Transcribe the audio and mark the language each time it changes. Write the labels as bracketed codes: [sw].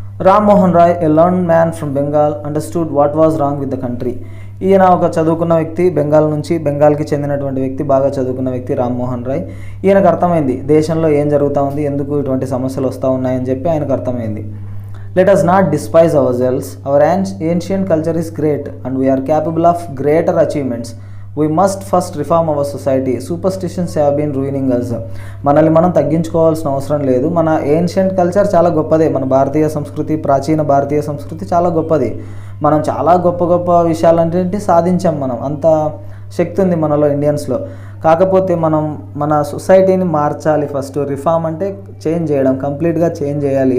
[en] Rammohan Roy, a learned man from Bengal, understood what was wrong with the country. [te] ఈయన ఒక చదువుకున్న వ్యక్తి, బెంగాల్కి చెందినటువంటి వ్యక్తి, బాగా చదువుకున్న వ్యక్తి రామ్మోహన్ రాయ్. ఈయనకు అర్థమైంది దేశంలో ఏం జరుగుతూ ఉంది, ఎందుకు ఇటువంటి సమస్యలు వస్తూ ఉన్నాయని చెప్పి ఆయనకు అర్థమైంది. [en] Let us not despise ourselves. Our ancient culture is great and we are capable of greater achievements. We must first reform our society. Superstitions have been ruining us. [te] మనల్ని మనం తగ్గించుకోవాల్సిన అవసరం లేదు. మన ఏన్షియంట్ కల్చర్ చాలా గొప్పదే. మన భారతీయ సంస్కృతి, ప్రాచీన భారతీయ సంస్కృతి చాలా గొప్పది. మనం చాలా గొప్ప గొప్ప విషయాలన్నింటినీ సాధించాం. మనం అంత శక్తి ఉంది మనలో, ఇండియన్స్లో. కాకపోతే మనం మన సొసైటీని మార్చాలి. ఫస్ట్ రిఫార్మ్ అంటే చేంజ్ చేయడం, కంప్లీట్గా చేంజ్ చేయాలి.